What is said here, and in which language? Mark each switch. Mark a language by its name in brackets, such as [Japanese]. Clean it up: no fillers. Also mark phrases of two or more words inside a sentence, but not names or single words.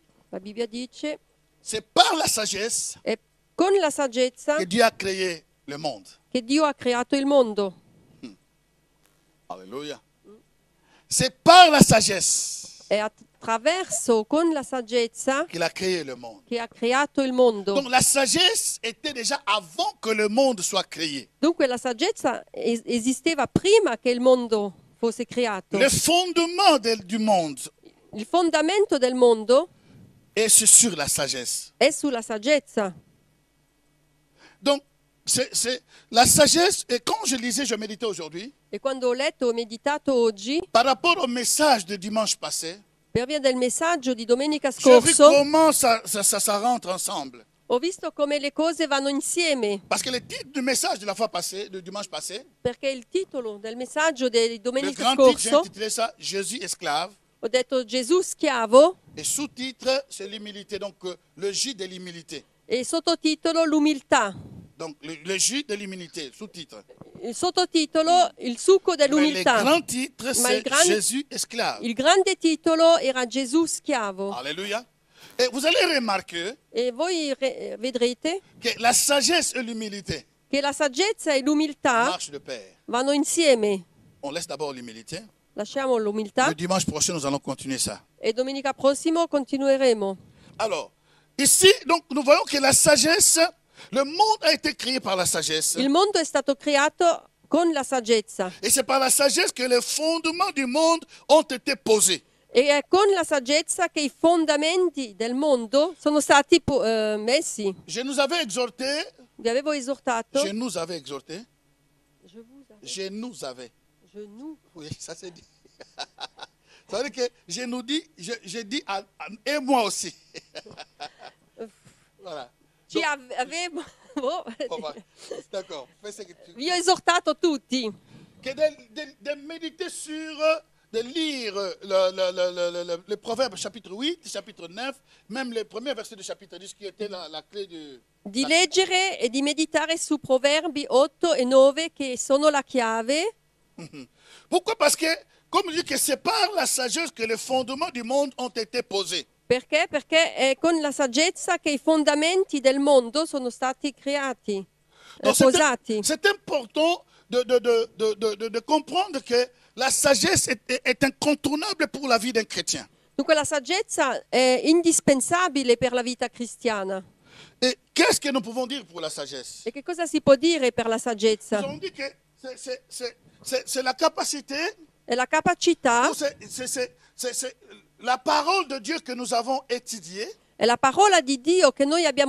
[Italian] La Bibbia dice, [French] c'est par la sagesse [Italian] è con la saggezza [French] que Dieu a créé le monde. [Italian] che Dio ha creato il mondo. [French] Alléluia. C'est par la sagesse [Italian] È attraverso, con la saggezza, [French] qu'il a créé le monde. [Italian] che ha creato il mondo. [French] Donc la sagesse était déjà avant que le monde soit créé. [Italian] Dunque la saggezza esisteva prima che il mondo fosse creato. [French] Le fondement du monde [Italian] Il fondamento del mondo [French] est sur la sagesse. [Italian] è sulla saggezza. [French] Donc, c'est la sagesse, et quand je lisais, je méditais aujourd'hui, [Italian] E quando ho letto e meditato oggi, [French] par rapport au message de dimanche passé, [Italian] per via del messaggio di domenica [French] j'ai vu [Italian] scorso, [French] comment ça rentre ensemble. [Italian] ho visto come le cose vanno insieme, [French] Parce que le titre du message de la fois passée, du dimanche passé, [Italian] perché il titolo del messaggio di [French] le [Italian] domenica [French] grand titre, j'ai [Italian] scorso, [French] intitulé ça Jésus esclave. [Italian] ho detto Gesù schiavo, [French] Et sous-titre, c'est l'humilité, donc le jus de l'humilité. [Italian] e il sottotitolo l'umiltà. [French] Donc le jus de l'humilité, sous-titre. [Italian] Il sottotitolo il succo [French] Mais le [Italian] dell'umiltà. [French] grand titre, [Italian] Ma [French] c'est [Italian] il grand- [French] Jésus esclave. [Italian] Il grande titolo era Gesù schiavo. [French] Alléluia. Et vous allez remarquer [Italian] E voi vedrete [French] que la sagesse et l'humilité [Italian] che la saggezza e l'umiltà [French] marchent de pair. [Italian] vanno insieme. [French] On laisse d'abord l'humilité. [Italian] Lasciamo l'umiltà [French] Le dimanche prochain, nous allons continuer ça. [Italian] e domenica prossima continueremo. [French] Alors, ici, donc, nous voyons que la sagesse, le monde a été créé par la sagesse. [Italian] Il mondo è stato creato con la saggezza [French] Et c'est par la sagesse que les fondements du monde ont été posés. [Italian] e è con la saggezza che i fondamenti del mondo sono stati messi. [French] Je nous avais exhorté, [Italian] Vi avevo esortato. [French] je nous avais exhorté, Je vous avais- je nous avais. je nous- Oui, ça c'est dit. Ça veut dire que je nous dis, je dis et moi aussi. Voilà. [Italian] Ci avevo. [French] Bon, bah, d'accord. Fais ce que tu [Italian] Vi ho esortato tutti [French] que de méditer sur, de lire le Proverbe chapitre 8, chapitre 9, même le premier verset du chapitre 10 qui était la clé du... [Italian] di leggere e di meditare su Proverbi 8 e 9 che sono la chiave. [French] Pourquoi? Parce que, comme je dis que c'est par la sagesse que les fondements du monde ont été posés. [Italian] Perché? Perché è con la saggezza che i fondamenti del mondo sono stati creati, [French] Donc [Italian] posati. [French] c'est important de comprendre que la sagesse est incontournable pour la vie d'un chrétien. [Italian] Dunque la saggezza è indispensabile per la vita cristiana. [French] Et qu'est-ce que nous pouvons dire pour la sagesse? [Italian] E che cosa si può dire per la [French] Nous [Italian] saggezza? [French] avons dit que c'est la capacité, [Italian] È la capacità, [French] ou c'est la parole de Dieu que nous avons étudiée, [Italian] è la parola di Dio che noi abbiamo